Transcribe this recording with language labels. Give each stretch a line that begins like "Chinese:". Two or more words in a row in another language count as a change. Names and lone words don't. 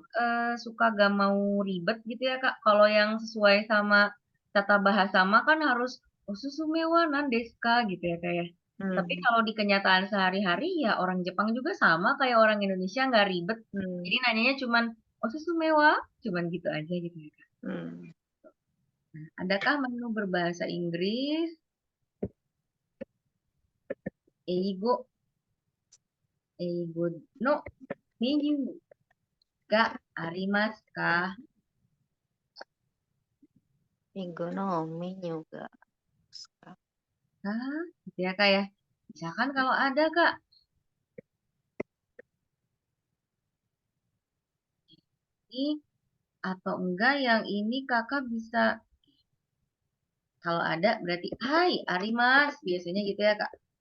Indonesian: suka gak mau ribet gitu ya Kak. Kalau yang sesuai sama tata bahasa mah kan harus
Japanese: おすすめは何ですか
Indonesian: gitu ya Kak ya. Tapi Hmm. kalau di kenyataan sehari-hari ya orang Jepang juga sama kayak orang Indonesia nggak ribet. Hmm. Jadi nanyanya cuman
Japanese: おすすめは,
Indonesian: cuman gitu aja gitu ya Kak. Hmm. Nah, adakah menu berbahasa Inggris?
Japanese: 英語、英語のメニューがありますか?
Indonesian: Ergonomi juga. Hah, gitu ya Kak ya. Misalkan kalau ada Kak, ini atau enggak yang ini kakak bisa, kalau ada berarti
Japanese: はいあります,
Indonesian: biasanya gitu ya Kak.